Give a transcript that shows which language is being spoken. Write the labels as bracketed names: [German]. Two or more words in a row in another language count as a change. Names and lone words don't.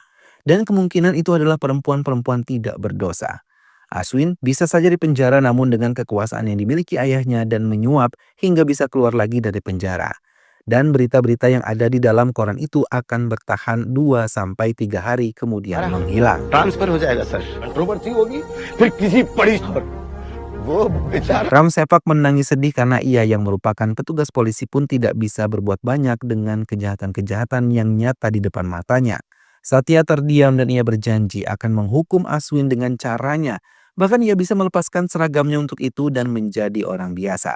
[Indonesian] Dan kemungkinan itu adalah perempuan-perempuan tidak berdosa. Aswin bisa saja dipenjara namun dengan kekuasaan yang dimiliki ayahnya dan menyuap hingga bisa keluar lagi dari penjara. Dan berita-berita yang ada di dalam koran itu akan bertahan 2-3 hari kemudian menghilang. [Hindi] ट्रांसफर हो जाएगा सर कंट्रोवर्सी होगी फिर किसी बड़ी खबर वो बेचारा [Indonesian] Ram Sepak menangis sedih karena ia yang merupakan petugas polisi pun tidak bisa berbuat banyak dengan kejahatan-kejahatan yang nyata di depan matanya. Satya terdiam dan ia berjanji akan menghukum Aswin dengan caranya. Bahkan ia bisa melepaskan seragamnya untuk itu dan menjadi orang biasa.